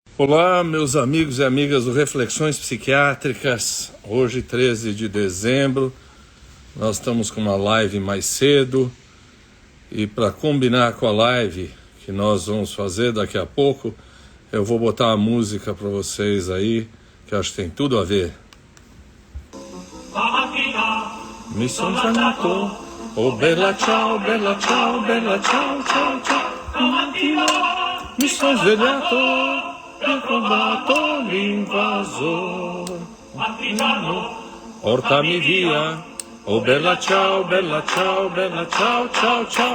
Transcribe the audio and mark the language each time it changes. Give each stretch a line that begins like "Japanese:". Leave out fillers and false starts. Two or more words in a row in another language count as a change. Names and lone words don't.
Portuguese: Olá, meus amigos e amigas do Reflexões Psiquiátricas. Hoje, 13 de dezembro, nós estamos com uma live mais cedo. E para combinar com a live que nós vamos fazer daqui a pouco, eu vou botar a música para vocês aí, que eu acho que tem tudo a ver.
Italian: Mi son svegliato, oh bella ciao, bella ciao, bella ciao, ciao, ciao. Mi son svegliato, ricordato l'invasor. Portami via, oh bella ciao, bella ciao, bella ciao, ciao, ciao.